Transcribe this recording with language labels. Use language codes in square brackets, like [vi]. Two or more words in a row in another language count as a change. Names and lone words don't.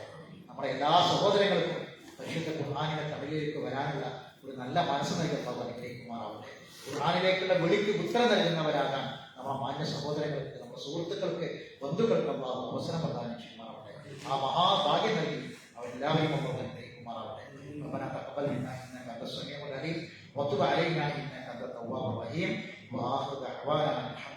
[ml] നമ്മുടെ എല്ലാ സഹോദരങ്ങൾക്കും പരിശുദ്ധ ഖുർആനിന്റെ തമിഴിലേക്ക് വരാനുള്ള ഒരു നല്ല മനസ്സ് നൽകി അള്ളാഹു അനുഗ്രഹിക്കുമാറാവട്ടെ. ഖുർആനിലേക്കുള്ള വിളിക്ക് ഉത്തരം നൽകുന്നവരാകാൻ നമ്മുടെ മാന്യ സഹോദരങ്ങൾക്ക്, നമ്മുടെ സുഹൃത്തുക്കൾക്ക്, ബന്ധുക്കൾക്ക് അള്ളാഹു അവസരം പ്രദാനം ചെയ്യുമാറാവട്ടെ. ആ മഹാഭാഗ്യം നൽകി അവരെല്ലാവരെയും അള്ളാഹു അനുഗ്രഹിക്കുമാറാവട്ടെ. [ar] ربنا تقبل منا انك انت السميع العليم وتب علينا انك انت التواب الرحيم واخر دعوانا